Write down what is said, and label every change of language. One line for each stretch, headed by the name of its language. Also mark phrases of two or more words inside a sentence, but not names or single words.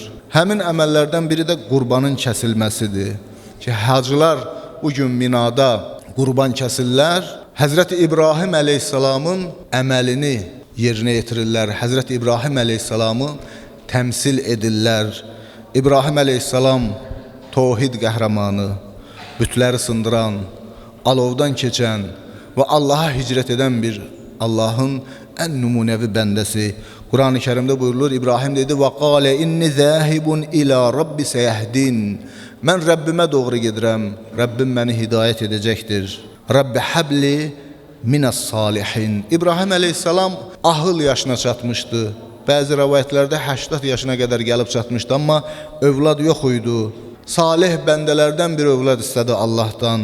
Azerbaijani: Həmin əməllərdən biri də qurbanın kəsilməsidir ki, hacılar bugün Minada qurban kəsirlər, Həzrəti İbrahim əleyhissalamın əməlini yerinə yetirirlər, Həzrəti İbrahim əleyhissalamı təmsil edirlər. İbrahim əleyhissalam tövhid qəhrəmanı, bütləri sındıran, alovdan keçən və Allaha hicrət edən bir Allahın ən nümunəvi bəndəsi. Quran-ı Kərimdə buyurulur, İbrahim dedi,
Arabic: وَقَالَ إِنِّ ذَاهِبٌ إِلَى رَبِّ سَيَهْدِينَ
Azerbaijani: Mən Rəbbimə doğru gedirəm, Rəbbim məni hidayət edəcəkdir.
Arabic: رب هب لي من الصالحين.
Azerbaijani: İbrahim əleyhissalam ahıl yaşına çatmışdı. Bəzi rəvayətlərdə 80 yaşına qədər gəlib çatmışdı, amma övlad yox idi. Salih bəndələrdən bir övlad istədi Allahdan.